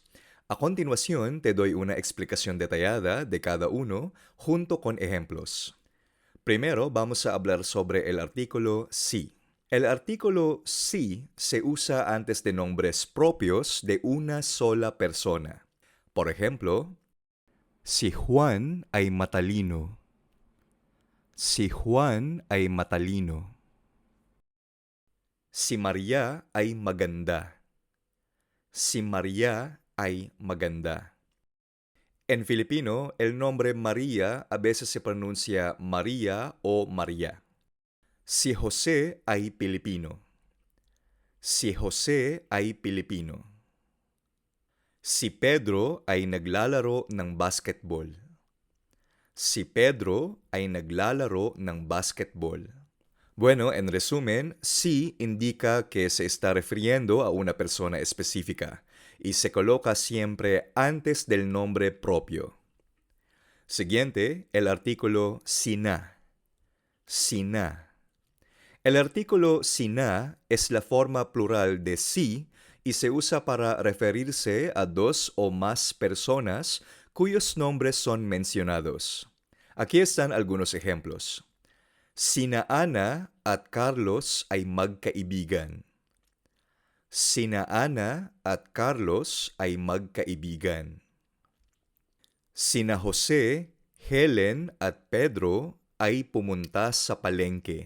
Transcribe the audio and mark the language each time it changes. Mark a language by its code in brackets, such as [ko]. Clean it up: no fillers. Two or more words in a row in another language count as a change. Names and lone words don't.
[es] A continuación, te doy una explicación detallada de cada uno junto con ejemplos. Primero, vamos a hablar sobre el artículo si. El artículo si se usa antes de nombres propios de una sola persona. Por ejemplo, [tl] si Juan ay matalino. Si Juan ay matalino. Si Maria ay maganda. Si Maria ay maganda. [es] En filipino, el nombre María a veces se pronuncia María o María. [tl] Si José ay Pilipino. Si José ay Pilipino. Si Pedro ay naglalaro ng basketball. Si Pedro ay naglalaro ng basketball. [es] Bueno, en resumen, si indica que se está refiriendo a una persona específica y se coloca siempre antes del nombre propio. Siguiente, el artículo sina. [tl] Sina. [es] El artículo sina es la forma plural de si y se usa para referirse a dos o más personas cuyos nombres son mencionados. Aquí están algunos ejemplos. [tl] Sina Ana at Carlos ay magkaibigan. Sina Ana at Carlos ay magkaibigan. Sina Jose, Helen at Pedro ay pumunta sa palengke.